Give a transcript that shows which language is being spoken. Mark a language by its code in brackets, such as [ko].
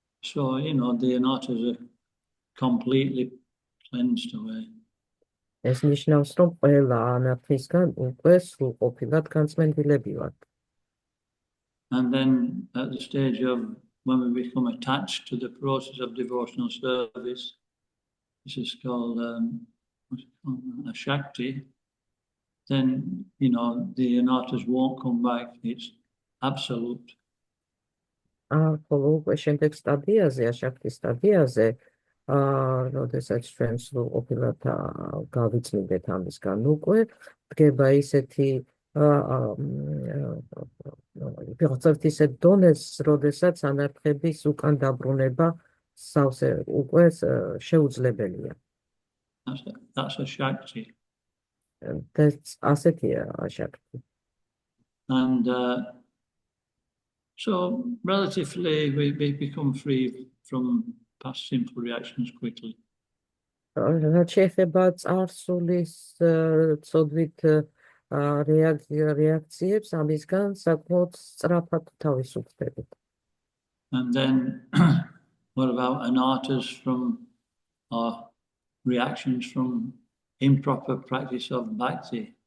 [en] So, the anarthas are completely cleansed away. [ka] ეს ნიშნავს, რომ ყველა ანარქისგან უკვე სრულყოფილად განწმენდილები ვართ. [en] And then at the stage of when we become attached to the process of devotional service, this is called a shakti, then, the anarthas won't come back. It's absolute. [ka] ხოლო უკვე შემდეგ სტადიაზე, აშაქტის სტადიაზე, როდესაც ჩვენ სრულყოფილად გავიწმინდეთ ამისგან უკვე, დგება ისეთი ვიღაცებთ ისეთ დონეს, როდესაც ანარქების უკან დაბრუნება სავსე უკვე შეუძლებელია. [en] That's a Shakti. [ka] ასეთია აშაკტი. [en] And so relatively we become free from past sinful reactions quickly. [ka] რაც შეეხება წარსულის ცოდვით რეაქციებს, ამისგან საკმაოდ სწრაფად თავისუფლდებით. [en] And then what about anatas from reactions from improper practice of bhakti?